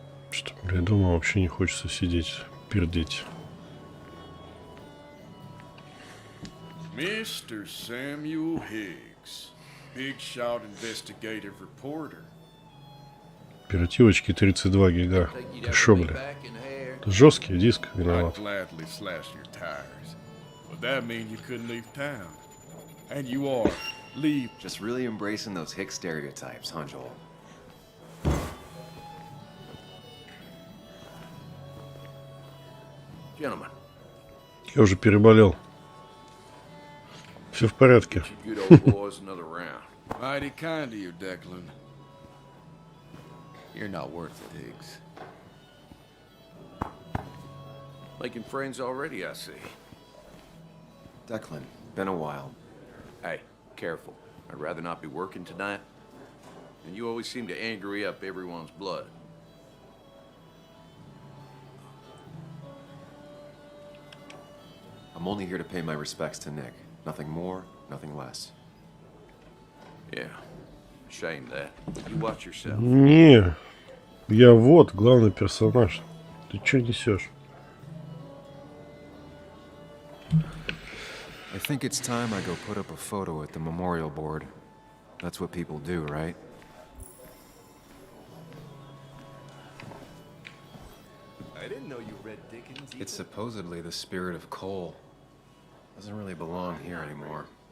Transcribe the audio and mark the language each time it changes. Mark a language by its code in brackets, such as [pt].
[ru] Что, бля, дома вообще не хочется сидеть, пердеть. [en] Mr. Samuel Higgs, Big Shot Investigative Reporter. [ru] Оперативочки 32 гига. Ты шо, бля? Это жесткий диск, виноват. [en] I'd gladly slash your tires, but that mean you couldn't leave town. And you are. Leave. Just really embracing those Hick stereotypes, huh, Joel? Gentlemen. [ru] Я уже переболел. Все в порядке. [en] You good old boys another round. Mighty kind of you, Declan. You're not worth it, Higgs. Making friends already, I see. Declan, been a while. Hey, careful. I'd rather not be working tonight. And you always seem to angry up everyone's blood. I'm only here to pay my respects to Nick. Nothing more, nothing less. Yeah. Shame that. You watch yourself. [ru] Не, я вот главный персонаж. Ты что несешь? [en] I think it's time I go put up a photo at the memorial board. That's what people do, right? didn't know you read Dickens. It's supposedly the spirit of coal. Doesn't really belong here anymore.